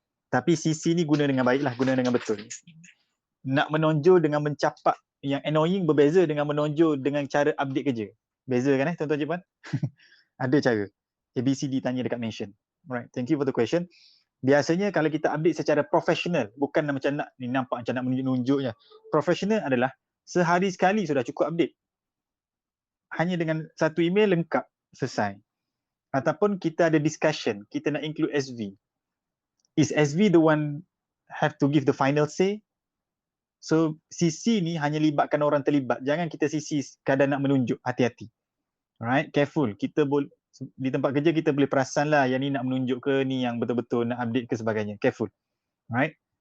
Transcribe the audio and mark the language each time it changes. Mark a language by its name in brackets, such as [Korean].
[Malay] Tapi CC ni guna dengan baiklah, guna dengan betul. Nak menonjol dengan mencapak yang annoying berbeza dengan menonjol dengan cara update kerja. Beza kan tuan-tuan cik puan? Ada cara. ABCD tanya dekat mention. [English] Alright, thank you for the question. [Malay] Biasanya kalau kita update secara profesional, bukan macam nak ni nampak macam nak menunjuk-nunjuknya. Profesional adalah sehari sekali sudah cukup update. Hanya dengan satu email lengkap, selesai. Ataupun kita ada discussion, kita nak include SV. [English] Is SV the one have to give the final say? [Malay] So CC ni hanya libatkan orang terlibat. Jangan kita CC kadang nak menunjuk, hati-hati. Alright, careful. Kita boleh di tempat kerja kita boleh perasan lah yang ni nak menunjuk ke, ni yang betul-betul nak update ke sebagainya. Careful. Alright.